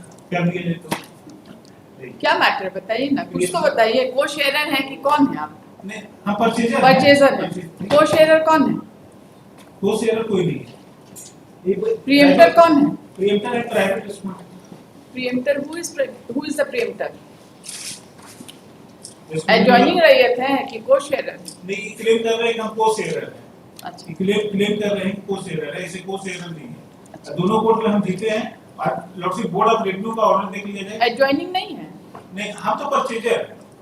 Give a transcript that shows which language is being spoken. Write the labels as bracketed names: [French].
[Hindi] कर दिए ले तो क्या मैटर बताइए ना, कुछ तो बताइए। को शेयरर है कि कौन है आप? नहीं, हाँ परचेजर परचेजर है। को शेयरर कौन है? को शेयर कोई नहीं है। प्रीएम्प्टर कौन है? प्रीएम्प्टर है private respond. [English] Preemptor who is the preemptor? [Hindi] Adjoining रैयत है कि को शेयरर? नहीं, क्लेम कर रहे हैं कि हम को शेयर है। अच्छा, क्लेम कर रहे हैं को शेयर है, ऐसे को शेयर नहीं है। दोनों कोर्ट में हम जीते हैं और लॉर्डशिप बोर्ड ऑफ रिव्यू का ऑर्डर देख लिया जाए। एडजॉइनिंग नहीं है। नहीं, हम तो परचेजर है।